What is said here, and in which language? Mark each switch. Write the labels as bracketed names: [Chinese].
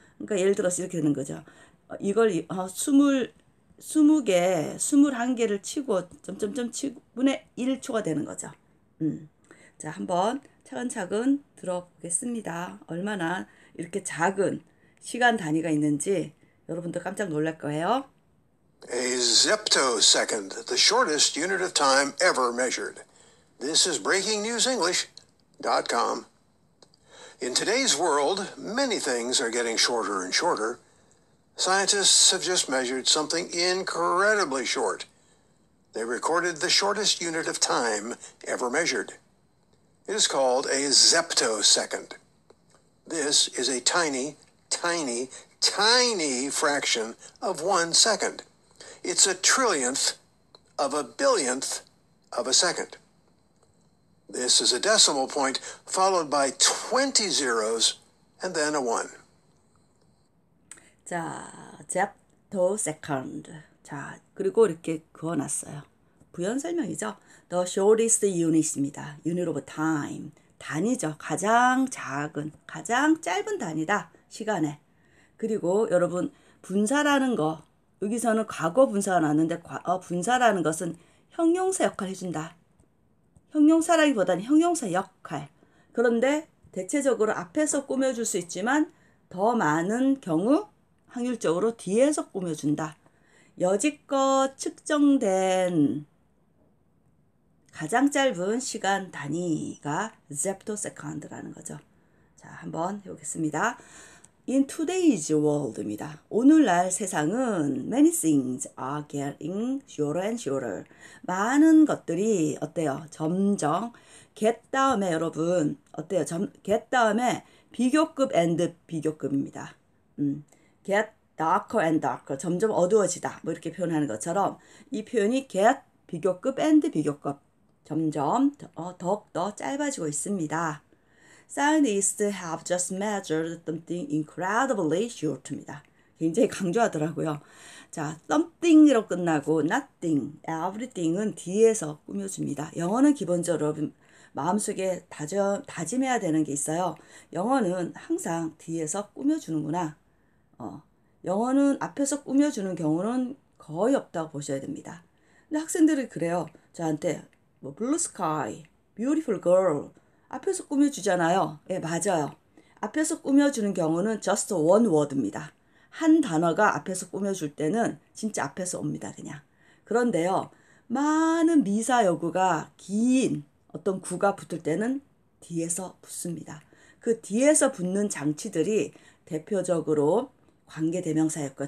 [Korean] 그러니까 예를 들어서 이렇게 되는 거죠. 이걸 20개, 21개를 치고 점점점 치분의 1초가 되는 거죠. 자, 한번 차근차근 들어보겠습니다. 얼마나 이렇게 작은 시간 단위가 있는지 여러분도 깜짝 놀랄 거예요. [English] A zeptosecond, the shortest unit of time ever measured. This is BreakingNewsEnglish.com. In today's world, many things are getting shorter and shorter. Scientists have just measured something incredibly short. They recorded the shortest unit of time ever measured. It is called a zeptosecond. This is a tiny, tiny, tiny fraction of 1 second. It's a trillionth of a billionth of a second. This is a decimal point followed by 20 zeros and then a 1. [Korean] 자, 잽토세컨드. 자, 그리고 이렇게 그어놨어요. 부연 설명이죠. [English] The shortest unit [Korean] 입니다. [English] unit of time. [Korean] 단위죠. 가장 작은, 가장 짧은 단위다. 시간에. 그리고 여러분 분사라는 거, 여기서는 과거 분사가 나왔는데 분사라는 것은 형용사 역할을 해준다. 형용사라기보다는 형용사 역할. 그런데 대체적으로 앞에서 꾸며줄 수 있지만 더 많은 경우 확률적으로 뒤에서 꾸며준다. 여지껏 측정된 가장 짧은 시간 단위가 잽토세컨드라는 거죠. 자, 한번 해보겠습니다. [English] In today's world [Korean] 입니다. 오늘날 세상은 [English] many things are getting shorter and shorter. [Korean] 많은 것들이 어때요? 점점 get 다음에 여러분 어때요? get 다음에 비교급 and 비교급입니다. [English] get darker and darker. [Korean] 점점 어두워지다. 뭐 이렇게 표현하는 것처럼 이 표현이 get 비교급 and 비교급. 점점 더욱더 짧아지고 있습니다. [English] Scientists have just measured something incredibly short [Korean] 입니다. 굉장히 강조하더라고요. 자, something으로 끝나고 nothing, everything은 뒤에서 꾸며줍니다. 영어는 기본적으로 마음속에 다짐해야 되는 게 있어요. 영어는 항상 뒤에서 꾸며주는구나. 영어는 앞에서 꾸며주는 경우는 거의 없다고 보셔야 됩니다. 근데 학생들이 그래요. 저한테 [English] blue sky, beautiful girl [Korean] 앞에서 꾸며주잖아요. 예, 맞아요. 앞에서 꾸며주는 경우는 [English] just one word [Korean] 입니다. 한 단어가 앞에서 꾸며줄 때는 진짜 앞에서 옵니다. 그냥. 그런데요. 많은 미사여구가 긴 어떤 구가 붙을 때는 뒤에서 붙습니다. 그 뒤에서 붙는 장치들이 대표적으로 관계대명사였고요.